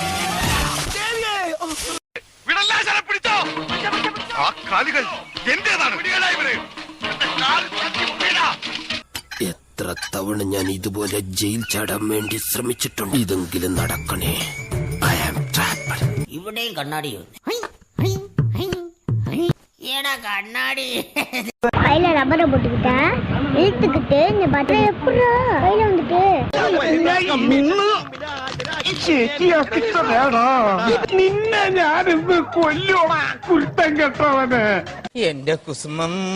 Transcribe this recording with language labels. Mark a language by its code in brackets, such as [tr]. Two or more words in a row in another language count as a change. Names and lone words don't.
[ml] പിടിച്ചോ! ആ കാലുകൾ എന്റേതാണ്. എത്ര തവണ ഞാൻ ഇതുപോലെ ജയിൽ ചാടാൻ വേണ്ടി ശ്രമിച്ചിട്ടുണ്ട്. ഇതെങ്കിലും നടക്കണേ. ഇവിടെയും കണ്ണാടിയോ? [ta] கண்ணாடி கையில ரப்பரை போட்டுக்கிட்டா இழுத்துக்கிட்டு இந்த பட்டரை எப்படா கையில வந்துட்டு [ml] നിന്നെ ഞാനിന്ന് കൊല്ലോടാ കുരുത്തം കെട്ടവന്. എന്റെ കുസുമം